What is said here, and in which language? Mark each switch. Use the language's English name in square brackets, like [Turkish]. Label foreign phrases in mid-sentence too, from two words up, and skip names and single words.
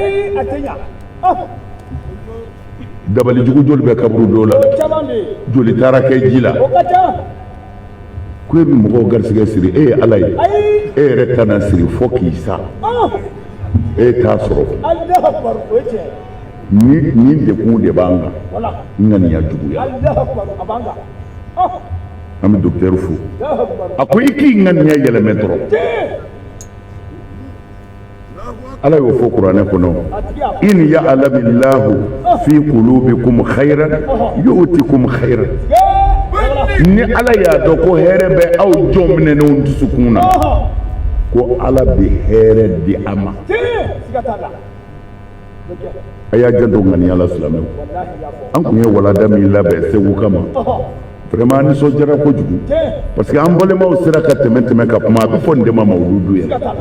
[Bambara] dabali jugu joli bɛ kaburu dɔw la joli taara kɛ ji la ko e bɛ mɔgɔw garisɛgɛ siri e ye ala ye e yɛrɛ tana siri fo k'i sa e t'a sɔrɔ ni dekun de b'an kan ŋaniya juguya an bɛ docteur fo a ko i k'i ŋaniya yɛlɛmɛ dɔrɔn ala y'o fɔ kuranɛ kɔnɔ [Arabic] إن يعلم الله في قلوبكم خيرا يؤتكم خيرا [Bambara] ni ala y'a dɔn ko hɛrɛ bɛ aw jɔn minɛnenw dusukun na ko ala bɛ hɛrɛ di a ma a y'a janto ŋaniya la silamɛw an tun ye walada min labɛn segu kama vraiment nisɔndiyara kojugu [French] parce que [Bambara] an balimaw sera ka tɛmɛ ka kuma a bɛ fɔ nin de ma mawuludu yɛrɛ